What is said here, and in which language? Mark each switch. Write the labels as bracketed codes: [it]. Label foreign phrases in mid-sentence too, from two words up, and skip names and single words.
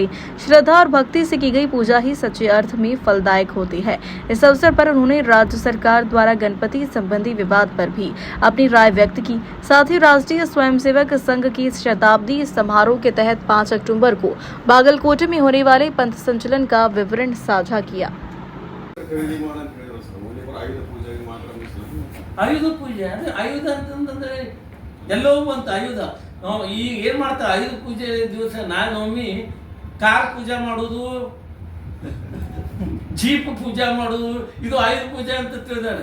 [hi] श्रद्धा और भक्ति से की गई पूजा ही सच्चे अर्थ में फलदायक होती है। इस अवसर पर उन्होंने राज्य सरकार द्वारा गणपति संबंधी विवाद पर भी अपनी राय व्यक्त की। साथ ही राष्ट्रीय स्वयंसेवक संघ की शताब्दी समारोह के तहत 5 अक्टूबर को बागलकोट में होने वाले पंथ संचलन का विवरण साझा किया। [kn] ಆಯುಧ ಪೂಜೆ ಅಂದ್ರೆ ಆಯುಧ ಅಂತಂದ್ರೆ ಎಲ್ಲೋ ಬಂತು ಆಯುಧ. ಈಗ ಏನ್ ಮಾಡ್ತಾರೆ ಆಯುಧ ಪೂಜೆ ದಿವಸ ನಾನೊಮ್ಮೆ ಕಾರ್ ಪೂಜೆ ಮಾಡೋದು, ಜೀಪ್ ಪೂಜೆ ಮಾಡೋದು, ಇದು ಆಯುಧ ಪೂಜೆ ಅಂತ ತಿಳಿದಾರೆ.